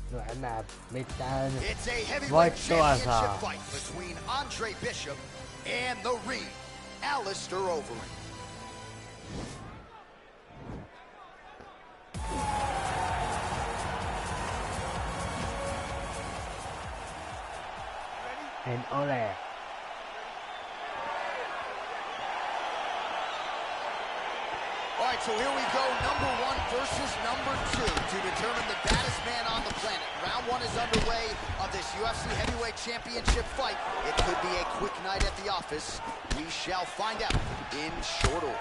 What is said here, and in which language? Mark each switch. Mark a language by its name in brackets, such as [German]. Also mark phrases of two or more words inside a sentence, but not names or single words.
[Finnish] enää mitään [English] It's a heavyweight [Finnish] voittoa [English] championship [Finnish] saa. [English] fight between Andre Bishop and the Reed, Alistair Overeem. [Finnish] En ole. [English] All right, so here we go, number 1 versus number 2 to determine the baddest man on the planet. Round 1 is underway of this UFC Heavyweight Championship fight. It could be a quick night at the office. We shall find out in short order.